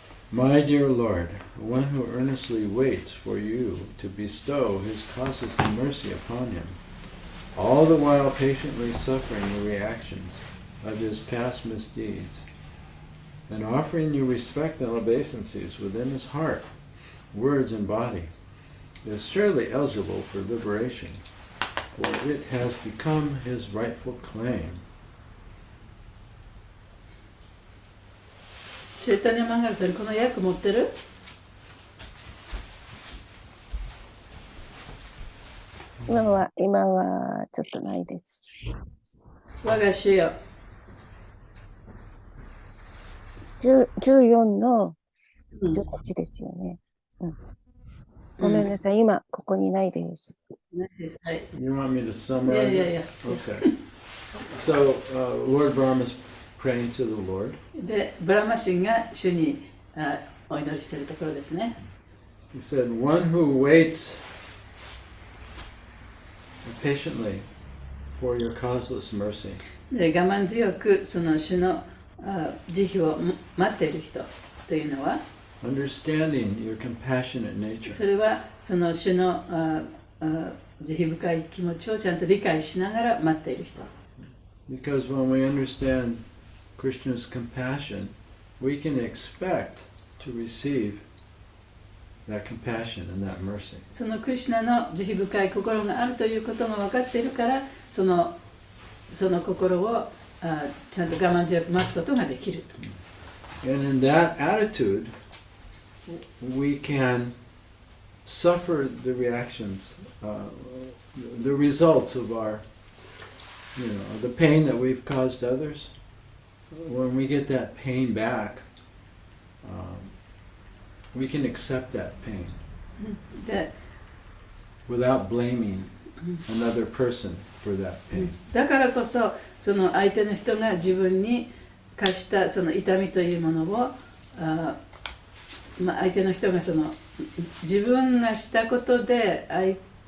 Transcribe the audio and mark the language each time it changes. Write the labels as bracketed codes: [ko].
[en] My dear Lord, one who earnestly waits for you to bestow his causeless mercy upon him, all the while patiently suffering the reactions of his past misdeeds, and offering you respect and obeisances within his heart, words, and body, is surely eligible for liberation, for it has become his rightful claim. [ja] チェータニャマンガルさん、この訳持ってる？今はちょっとないです。我が主よ。 14の18ですよね。ごめんなさい、今ここにないです。はい。 [en] You want me to summarize? [ja] いやいやいや。 [en] Okay. So, Lord Brahma is praying to the Lord. [ja] で、ブラマ神が主にお祈りしているところですね。 [en] He said, one who waits patiently for your causeless mercy. [ja] で、我慢強くその主の慈悲を待っている人というのは、 [en] understanding your compassionate [ja] そ [en] nature. [ja] れはその主の慈悲深い気持ちをちゃんと理解しながら待っている人。 [en] Because when we understand Krishna's compassion, we can expect to receive that compassion and that mercy. [ja] そのクリシュナの慈悲深い心があるということが分かっているから、その心をちゃんと我慢強く待つことができると。 [en] And in that attitude, we can suffer the reactions, the results of our, the pain that we've caused others. When we get that pain back, we can accept that pain [ja] で [en] without blaming another person for that pain. [ja] だからこそ、その相手の人が自分に課したその痛みというものを、相手の人がその自分がしたことで相手